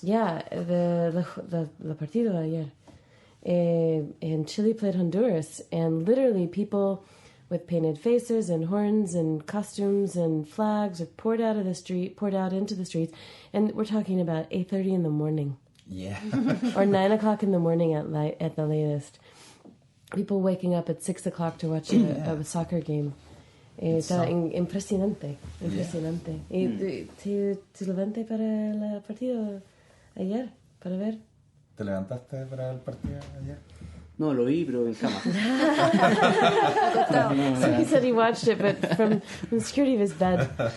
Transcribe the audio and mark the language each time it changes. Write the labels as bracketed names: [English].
[English] Yeah, the [Spanish] partido ayer, [English] and Chile played Honduras, and literally people with painted faces and horns and costumes and flags are poured out into the streets, and we're talking about 8:30 in the morning. Yeah. Or 9 o'clock in the morning at the latest. People waking up at 6 o'clock to watch a soccer game. [Spanish] Está impresionante. ¿Y te levantaste para el partido ayer? Para ver? ¿Te levantaste para el partido ayer? No, lo vi, pero en cama. [English] So he said he watched it, but from the security of his bed.